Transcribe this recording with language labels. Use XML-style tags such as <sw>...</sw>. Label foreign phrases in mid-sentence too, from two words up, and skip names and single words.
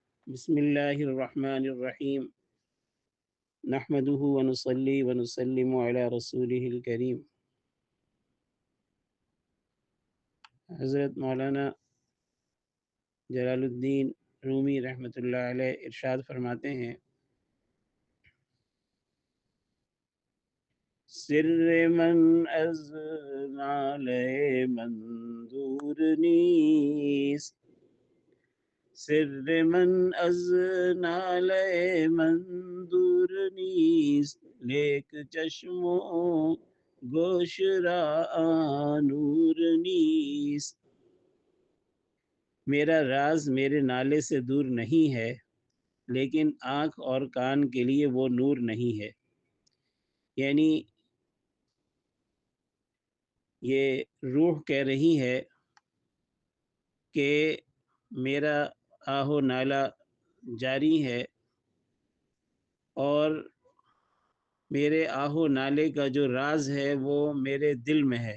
<ar>بسم اللہ الرحمن الرحیم نحمده ونصلي ونسلم على رسوله الکریم۔</ar> <ur>حضرت مولانا جلال الدین رومی رحمۃ اللہ علیہ ارشاد فرماتے ہیں،</ur> <fa>سر من از نالے منظور نیست، سر من از نالے منظور نیست، لیک چشم و گوش را نور نیست۔</fa> <ur>میرا راز میرے نالے سے دور نہیں ہے، لیکن آنکھ اور کان کے لیے وہ نور نہیں ہے۔ یعنی یہ روح کہہ رہی ہے کہ میرا آہو نالہ جاری ہے، اور میرے آہو نالے کا جو راز ہے وہ میرے دل میں ہے۔</ur>